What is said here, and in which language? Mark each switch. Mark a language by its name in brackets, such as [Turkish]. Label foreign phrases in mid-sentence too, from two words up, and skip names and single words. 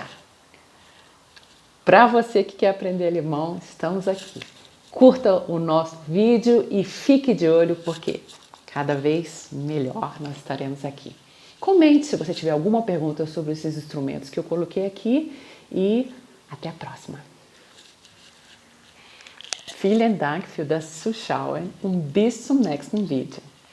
[Portuguese] Para você que quer aprender alemão, estamos aqui. Curta o nosso vídeo e fique de olho porque cada vez melhor nós estaremos aqui. Comente se você tiver alguma pergunta sobre esses instrumentos que eu coloquei aqui e até a próxima. [German] Vielen Dank für das Zuschauen und bis zum nächsten Video.